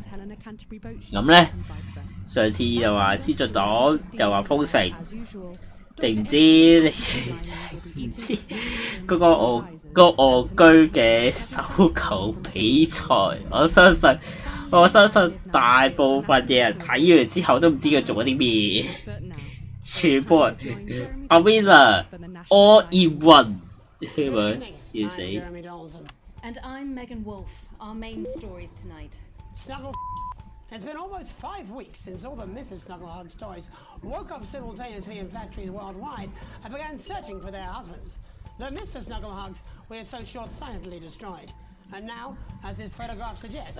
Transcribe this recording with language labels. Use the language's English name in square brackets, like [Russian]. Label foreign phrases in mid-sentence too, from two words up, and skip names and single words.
[Cantonese] 咁咧上次又話先進黨，又話封城，定唔知嗰個戇居嘅手球比賽，我相信大部分嘅人睇完之後都唔知佢做咗啲咩。全部人 [English] a winner all in one， [Cantonese] 係咪？笑死！ [English] And I'm Megan Wolf. Our main stories tonight. Snuggle. It's been almost 5 weeks since all the Mrs. Snugglehugs toys woke up simultaneously in factories worldwide and began searching for their husbands. The Mr. Snugglehugs we had so short-sightedly destroyed. And now, as this photograph suggests,